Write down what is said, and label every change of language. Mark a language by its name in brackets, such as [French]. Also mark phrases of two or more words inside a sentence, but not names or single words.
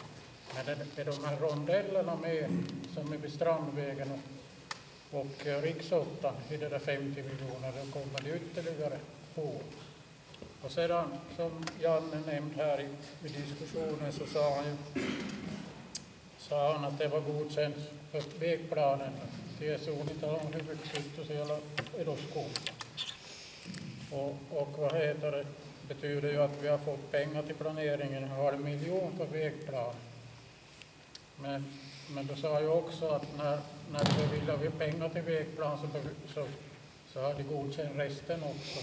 [Swedish] Men är de här rondellerna med som är vid Strandvägen och Riksåttan i det där 50 miljoner, då kommer det ytterligare på. Och sedan, som Janne nämnde här i diskussionen, så sa han att det var godkänt för vägplanen till [Finnish] Suunnitelman hyväksytty siellä eduskunta. [Swedish] Och vad heter det, betyder ju att vi har fått pengar till planeringen, 1,5 miljon för vägplan. Men då sa ju också att när vi beviljar pengar till vägplan så har de godkänt resten också.